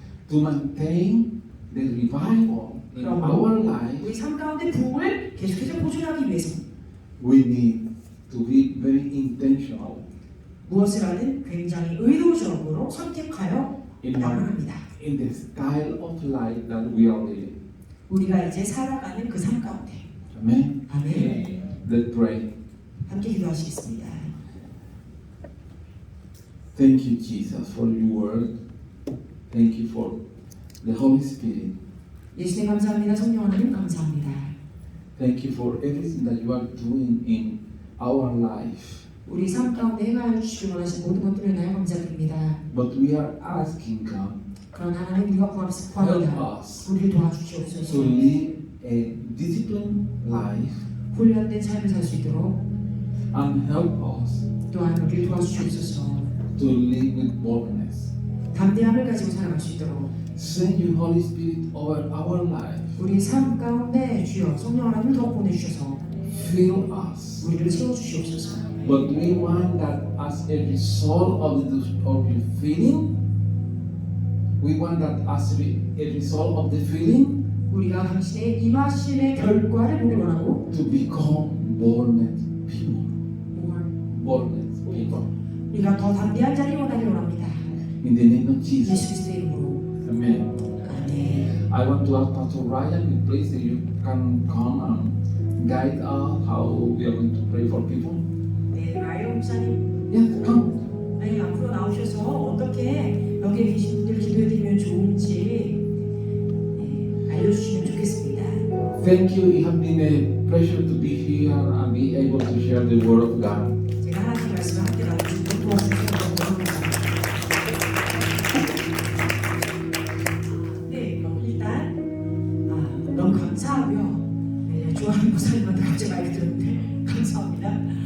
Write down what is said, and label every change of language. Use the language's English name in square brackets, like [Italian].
[English] To maintain the revival in our life, [Korean] 우리 삶 가운데 부흥을 계속해서 보존하기 위해서 [English] we need to be very intentional [Korean] 무엇을 하든 굉장히 의도적으로 선택하여 [English] in [Korean] 나아갑니다. [English] in the style of life that we are living. [Korean] 우리가 이제 살아가는 그 삶 가운데. [English] Amen. [Korean] 아멘. [English] Let's pray. [Korean] 함께 기도하시겠습니다. [English] Thank you, Jesus, for your word. Thank you for the Holy Spirit. [Korean] 예수님 감사합니다. 성령 하나님 감사합니다. [English] Thank you for everything that you are doing in our life. [Korean] 우리 삶 가운데 행하여 주시기 원하신 모든 것들을 인하여 감사드립니다. [English] But we are asking God, [Korean] 그러나 하나님 우리가 구합니다. [English] help us [Korean] 우리를 [English] to [Korean] 도와주시옵소서. [English] live a disciplined life [Korean] 훈련된 삶을 살 수 있도록 [English] and help us [Korean] 또한 우리를 도와주시옵소서. [English] to live with boldness. [Korean] 담대함을 가지고 살아갈 수 있도록 [English] Send your Holy Spirit over our life. [Korean] 우리 삶 가운데 주여 성령 하나님을 더 보내주셔서 [English] Fill us. [Korean] 우리를 채워주시옵소서. [English] But we want that as a result of your feeling. We want that as a result of the feeling [Korean] 우리가 당신의 임하심의 결과를 보기 원하고 [English] to become boldness people. Boldness people. [Korean] 우리가 더 담대한 자를 원하기 원합니다. [English] In the name of Jesus. [Korean] 예수 그리스도의 이름으로. [English] Amen. [Korean] 아멘. [English] I want to ask Pastor Ryan, please, if you can come and guide us how we are going to pray for people. [Korean] 네, 라이언 목사님. [English] Yes, come. [Korean] 네, 앞으로 나오셔서 어떻게 여기에 계신 분들 기도해드리면 좋은지 알려주시면 좋겠습니다. [English] Thank you. It has been a pleasure to be here and be able to share the word of God. [Korean] 제가 하나님 말씀을 함께 나눠주시고 도와주셔서 너무 감사합니다. 네, 그럼 일단 너무 감사하고요. 네, 좋아하는 목사님한테 갑자기 말 들었는데 감사합니다.